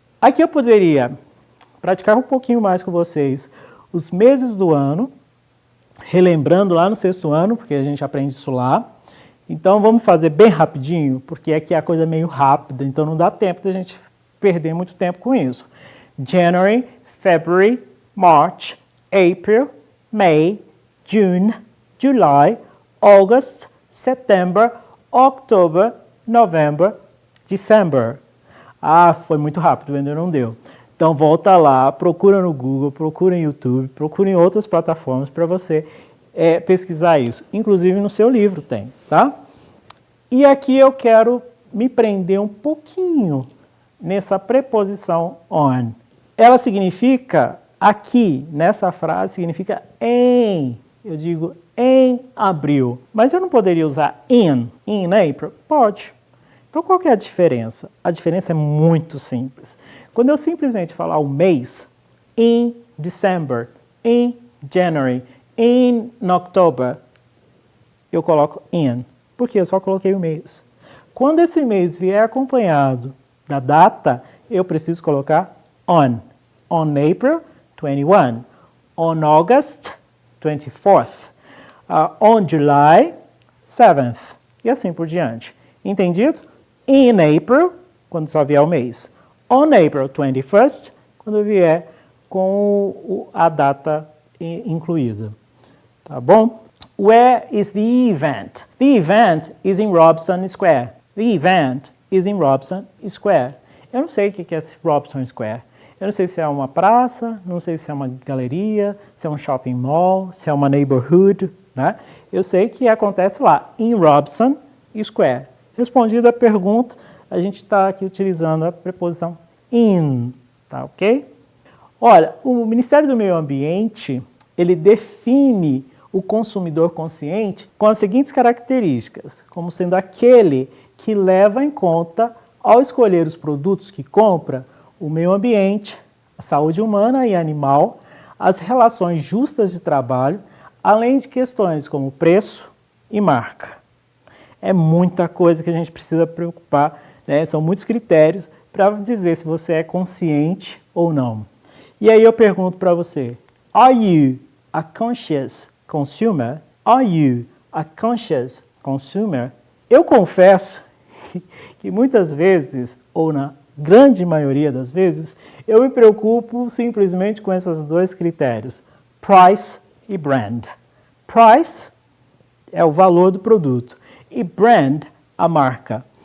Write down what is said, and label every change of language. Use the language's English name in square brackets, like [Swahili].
[Portuguese] Aqui eu poderia praticar um pouquinho mais com vocês os meses do ano, relembrando lá no 6º ano, porque a gente aprende isso lá. Então vamos fazer bem rapidinho, porque aqui é a coisa meio rápida, então não dá tempo de a gente perder muito tempo com isso. [English] January, February, March, April, May, June, July, August, September, October, November, December. [Portuguese] Ah, foi muito rápido, ainda não deu. Então volta lá, procura no Google, procura no YouTube, procura em outras plataformas para você pesquisar isso. Inclusive no seu livro tem, tá? E aqui eu quero me prender um pouquinho nessa preposição on. Ela significa, aqui nessa frase, significa em. Eu digo em abril. Mas eu não poderia usar [English] in April? [Portuguese] Pode. Então qual que é a diferença? A diferença é muito simples. Quando eu simplesmente falar o mês, [English] in December, in January, in October, [Portuguese] eu coloco in, porque eu só coloquei o mês. Quando esse mês vier acompanhado da data, eu preciso colocar on. [English] On April 21, on August 24th, on July 7th, [Portuguese] e assim por diante. Entendido? [English] In April, [Portuguese] quando só vier o mês. [English] On April 21st, [Portuguese] quando vier com a data incluída. Tá bom? [English] Where is the event? The event is in Robson Square. The event is in Robson Square. [Portuguese] Eu não sei o que é esse Robson Square. Eu não sei se é uma praça, não sei se é uma galeria, se é um shopping mall, se é uma neighborhood, né? Eu sei que acontece lá, em Robson Square. Respondida a pergunta, a gente está aqui utilizando a preposição in, tá ok? Olha, o Ministério do Meio Ambiente, ele define o consumidor consciente com as seguintes características, como sendo aquele que leva em conta, ao escolher os produtos que compra, o meio ambiente, a saúde humana e animal, as relações justas de trabalho, além de questões como preço e marca. É muita coisa que a gente precisa preocupar, né? São muitos critérios para dizer se você é consciente ou não. E aí eu pergunto para você, [English] are you a conscious consumer? Are you a conscious consumer? [Portuguese] Eu confesso que muitas vezes, ou na grande maioria das vezes, eu me preocupo simplesmente com esses dois critérios, price e brand. Price é o valor do produto e brand, a marca.